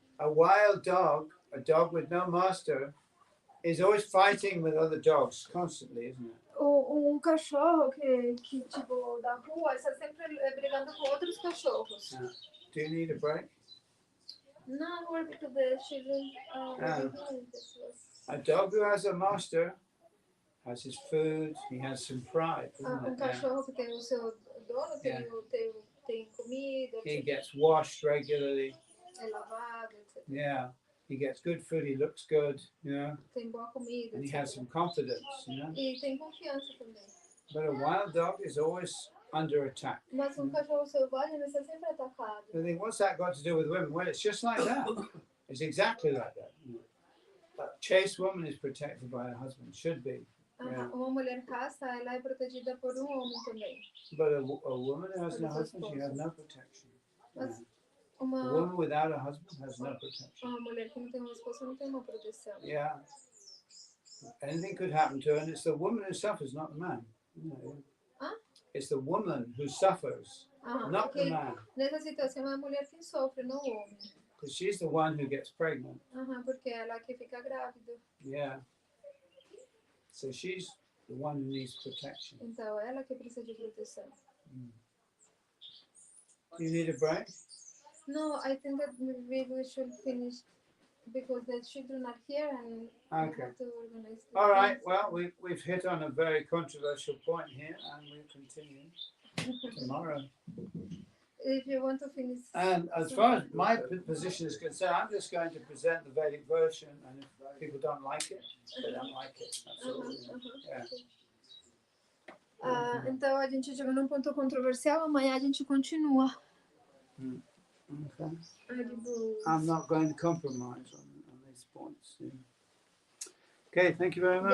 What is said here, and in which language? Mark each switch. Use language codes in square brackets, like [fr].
[en] A wild dog, a dog with no master, is always fighting with other dogs constantly, isn't it? [pt] Cachorro que tipo da rua está sempre brigando com outros cachorros. [en] Do you need a break? [pt] Não, porque [en] the children. A dog who has a master has his food, he has some pride, doesn't it? [pt] Cachorro que tem o seu dono, tem comida. [en] He gets washed regularly. [pt] É lavado, etc. [en] Yeah. He gets good food, he looks good, [pt] Tem boa comida. [en] and he has some confidence, [pt] E tem confiança também. [en] But a wild dog is always under attack. [pt] Mas cachorro selvagem ele está sempre atacado. [en] I think, what's that got to do with women? Well, it's just like that. It's exactly like that. A chaste woman is protected by her husband, should be. Yeah. [pt] Uma mulher casta, ela é protegida por homem também. [en] But a woman who has no husband, she has no protection. [pt] Mas [en] A [pt] uma [en] woman without a husband has no protection. [pt] mulher que não tem esposo não tem uma proteção. [en] Yeah. Anything could happen to her, and it's the woman who suffers, not the man. Huh? It's the woman who suffers, not the man. [pt] Nessa situação é a mulher que sofre, não o homem. [en] Because she's the one who gets pregnant. [pt] Porque é ela que fica grávida. [en] Yeah. So she's the one who needs protection. [pt] Então é ela que precisa de proteção. [en] You need a break? No, I think that maybe we should finish because the children are here and we have to organize. All right. Well, we've hit on a very controversial point here, and we'll continue tomorrow. If you want to finish. And as far as my position is concerned, I'm just going to present the Vedic version, and if people don't like it, they don't like it. That's all. Yeah. [pt] Então a gente chegou num ponto controversial, amanhã a gente continua. [en] Okay. I'm not going to compromise on these points. Yeah. Okay, thank you very much.